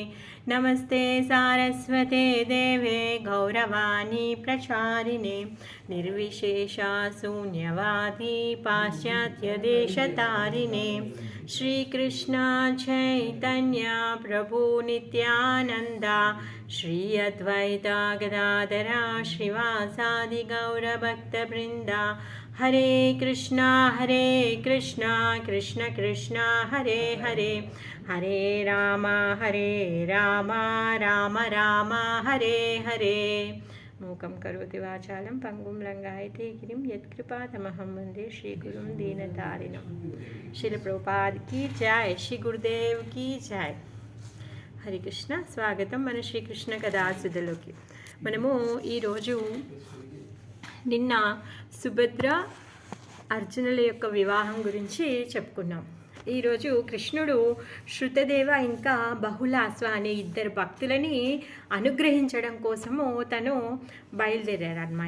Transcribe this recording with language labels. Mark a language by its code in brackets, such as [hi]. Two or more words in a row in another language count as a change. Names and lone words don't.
[sa] नमस्ते सारस्वते देवे गौरवाणी प्रचारिणे निर्विशेषा शून्यवादी पाश्चात्यदेशतारिणे। श्रीकृष्ण चैतन्य प्रभु नित्यानन्दा श्री अद्वैता गदाधरा श्रीवासादि गौरभक्तवृन्दा। हरे कृष्णा कृष्ण कृष्ण हरे हरे हरे राम राम राम हरे हरे। मूकं करोति वाचालं पंगुं लंघयते गिरिं यत्कृपातमहं वन्दे श्रीगुरुं दीनतारिणं। [hi] श्रील प्रभुपाद की जय, श्री गुरुदेव की जय। [te] హరి కృష్ణ. స్వాగతం మన శ్రీకృష్ణ కథాసుధలోకి. మనము ఈరోజు నిన్న సుభద్ర అర్జునుల యొక్క వివాహం గురించి చెప్పుకున్నాం. ఈరోజు కృష్ణుడు శృతదేవ ఇంకా బహుళాశ్వ అనే ఇద్దరు భక్తులని అనుగ్రహించడం కోసము తను బయలుదేరారనమాట.